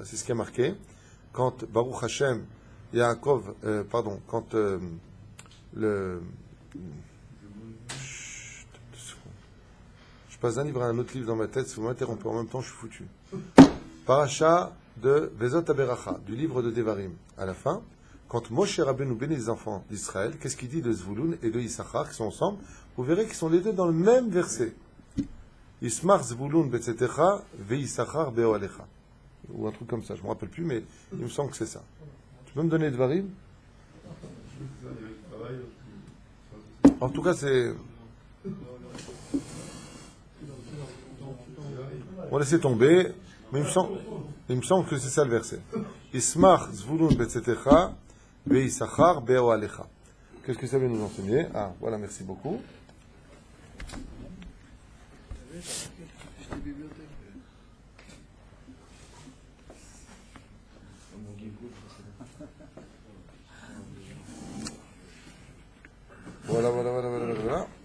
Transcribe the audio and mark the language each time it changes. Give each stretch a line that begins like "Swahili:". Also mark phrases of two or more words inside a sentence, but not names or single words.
French: C'est ce qui est marqué quand
Hebrew: ברוך השם,
French: Yaakov, quand je passe d'un livre à un autre livre dans ma tête, si vous m'interrompez en même temps, je suis foutu. Paracha de Vezot Aberacha, du livre de Devarim. À la fin, quand Moshe Rabbeinu bénit les enfants d'Israël, qu'est-ce qu'il dit de Zvulun et de Issachar qui sont ensemble? Vous verrez qu'ils sont les deux dans le même verset.
Hebrew: שמח זבולון בצאתך ויששכר באהליך.
French: Ou un truc comme ça, je ne me rappelle plus, mais il me semble que c'est ça. Tu peux me donner Devarim? En tout cas, c'est... On va laisser tomber, mais il me semble que c'est ça le verset.
Hebrew: שמח זבולון בצאתך ויששכר באהליך.
French: Qu'est-ce que ça veut nous enseigner? Ah, voilà, merci beaucoup. Voilà.